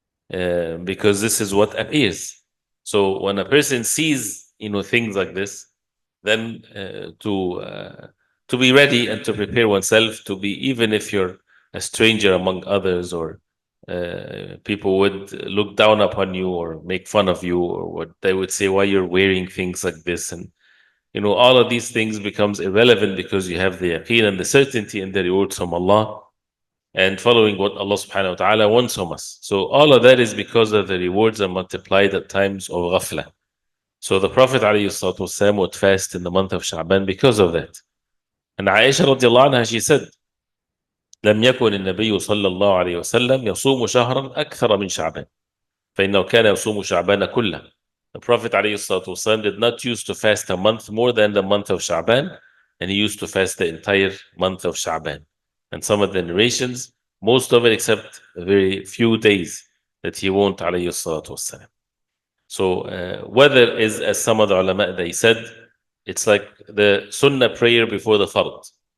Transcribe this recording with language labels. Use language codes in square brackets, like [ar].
[en] Because this is what appears. So when a person sees, things like this, then to be ready and to prepare oneself to be, even if you're a stranger among others, or people would look down upon you or make fun of you, or what they would say, why you're wearing things like this, and all of these things becomes irrelevant, because you have the yaqeen and the certainty and the rewards from Allah, and following what Allah subhanahu wa ta'ala wants from us. So all of that is because of the rewards are multiplied at times of ghafla. So the Prophet ﷺ would fast in the month of Sha'ban because of that. And Aisha radiallahu anha, she said, [ar] لم يكن النبي صلى الله عليه وسلم يصوم شهرا أكثر من شعبان فإنه كان يصوم شعبان كله. [en] The Prophet ﷺ did not used to fast a month more than the month of Sha'ban, and he used to fast the entire month of Sha'ban. And some of the narrations, most of it except a very few days, that he won't, alayhi salatu wasalam. So whether is, as some of the ulama, they said, it's like the sunnah prayer before the fard.